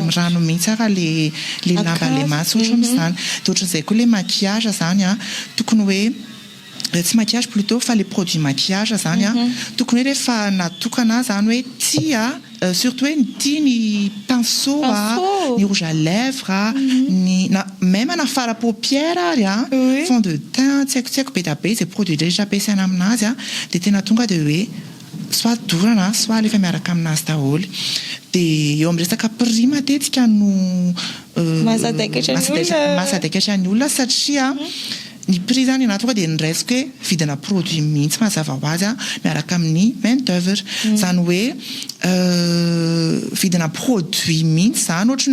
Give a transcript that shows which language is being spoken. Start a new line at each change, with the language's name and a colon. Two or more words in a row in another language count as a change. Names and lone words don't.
Malagasy: amin'ny rano mihitsy raha le lamba le maty ohatra amin'izany dia ohatran'izay koa le maquillage zany tokony hoe tsy maquillage plutôt fa le
French: produit maquillage
Malagasy: zany tokony hoe rehefa natokana zany hoe tia surtout hoe ny ny pinceau ny
French: rouge à lèvres
Malagasy: même na fara paupière ary
French: fond de teint
Malagasy: tsy haiko be da be zay produit rehetra ampiasaina aminazy dia tena tonga dia hoe soit dorana soit alefa miaraka aminazy daholo dia eo amin'ny resaka prix matetika no mahasadaikatra ny olona satria ny prix zany anatonga dia niraisiko hoe vidina produit mihitsy mazava ho azy miaraka amin'ny
French: main d'œuvre
Malagasy: zany hoe vidina produit mihitsy zany ohatra